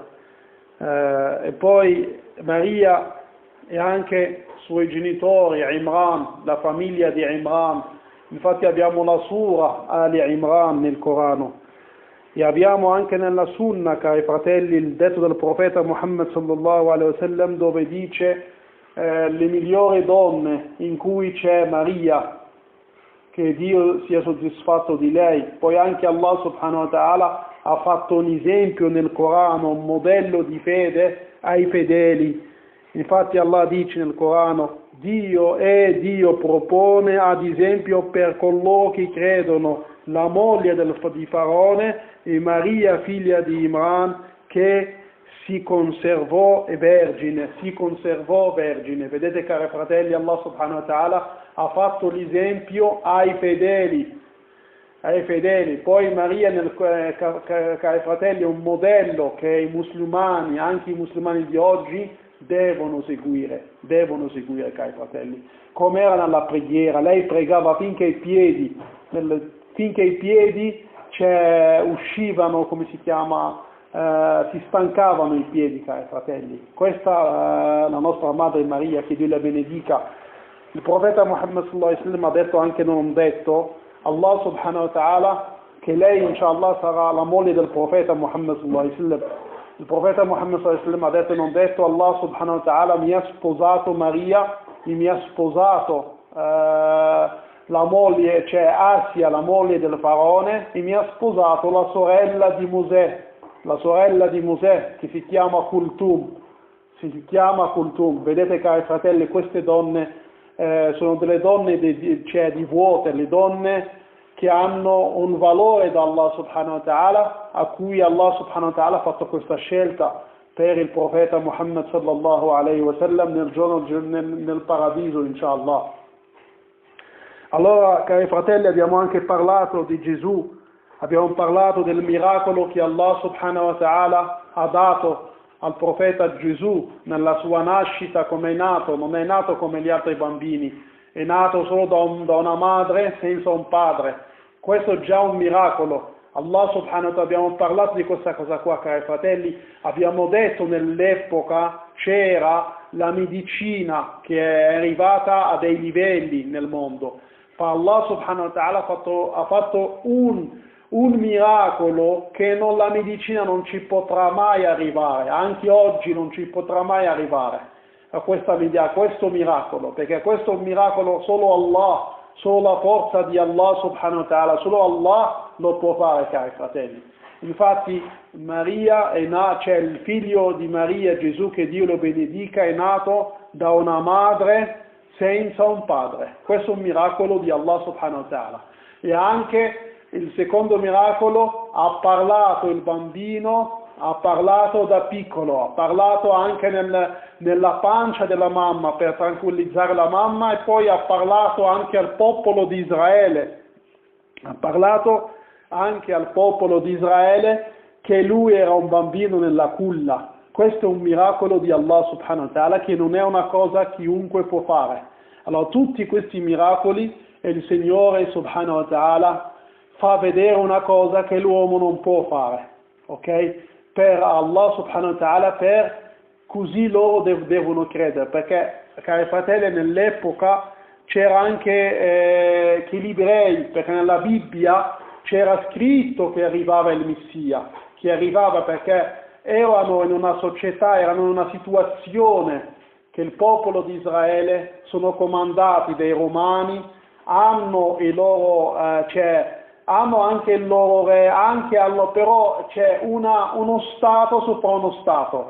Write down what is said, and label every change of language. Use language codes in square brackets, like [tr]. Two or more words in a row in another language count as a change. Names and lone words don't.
[it] E poi Maria e anche suoi genitori, Imran, la famiglia di Imran. Infatti abbiamo la sura Ali Imran nel Corano. E abbiamo anche nella Sunna, cari fratelli, il detto del profeta Muhammad [ar] صلى الله عليه وسلم, [it] dove dice le migliori donne, in cui c'è Maria, che Dio sia soddisfatto di lei. Poi anche [ar] الله سبحانه وتعالى [it] ha fatto un esempio nel Corano, un modello di fede ai fedeli. Infatti Allah dice nel Corano: Dio propone ad esempio per coloro che credono la moglie di Faraone e Maria figlia di Imran, che si conservò vergine. Vedete, cari fratelli, [ar] الله سبحانه وتعالى [it] ha fatto l'esempio ai fedeli. Poi Maria, cari fratelli, è un modello che i musulmani, anche i musulmani di oggi, devono seguire, cari fratelli. Come era nella preghiera, lei pregava finché i piedi uscivano, come si chiama, si stancavano i piedi, cari fratelli. Questa è la nostra madre Maria, che Dio la benedica. Il profeta Muhammad [ar] صلى الله عليه وسلم [it] ha detto anche non detto, [ar] الله سبحانه وتعالى, [it] che lei inshallah sarà la moglie del profeta Muhammad [ar] صلى الله عليه وسلم. [it] Il profeta Muhammad [ar] صلى الله عليه وسلم [it] ha detto non detto, [ar] الله سبحانه وتعالى [it] mi ha sposato Maria, mi ha sposato la moglie, cioè Asia, la moglie del faraone, e mi ha sposato la sorella di Mosè, che si chiama Kulthum. Vedete, cari fratelli, queste donne sono delle donne di vuote, le donne che hanno un valore da [ar] الله سبحانه وتعالى, [it] a cui [ar] الله سبحانه وتعالى [it] ha fatto questa scelta per il profeta Muhammad [ar] صلى الله عليه وسلم [it] nel paradiso, inshallah. Allora, cari fratelli, abbiamo anche parlato di Gesù, abbiamo parlato del miracolo che [ar] الله سبحانه وتعالى [it] ha dato al profeta Gesù nella sua nascita, come è nato. Non è nato come gli altri bambini, è nato solo da una madre senza un padre. Questo è già un miracolo. [ar] الله سبحانه وتعالى, [it] abbiamo parlato di questa cosa qua, cari fratelli, abbiamo detto nell'epoca c'era la medicina che è arrivata a dei livelli nel mondo. Ma [ar] الله سبحانه وتعالى [it] ha fatto un miracolo che la medicina non ci potrà mai arrivare, anche oggi non ci potrà mai arrivare a questo miracolo, perché questo miracolo solo Allah, solo la forza di Allah subhanahu wa ta'ala, solo Allah lo può fare, cari fratelli. Infatti Maria c'è il figlio di Maria, Gesù, che Dio lo benedica, è nato da una madre senza un padre. Questo è un miracolo di [ar] الله سبحانه وتعالى. [it] E anche il secondo miracolo, ha parlato il bambino, ha parlato da piccolo, ha parlato anche nella pancia della mamma per tranquillizzare la mamma, e poi ha parlato anche al popolo di Israele. Ha parlato anche al popolo di Israele che lui era un bambino nella culla. Questo è un miracolo di [ar] الله سبحانه وتعالى, [it] che non è una cosa chiunque può fare. Allora, tutti questi miracoli il Signore [ar] سبحانه وتعالى [it] fa vedere una cosa che l'uomo non può fare, ok? [ar] Per الله سبحانه وتعالى, [it] così loro devono credere, perché, cari fratelli, nell'epoca c'era anche che gli ebrei, perché nella Bibbia c'era scritto che arrivava il Messia, che arrivava perché erano in una società, erano in una situazione che il popolo di Israele sono comandati dai Romani, hanno anche il loro re, però c'è uno Stato sopra uno Stato.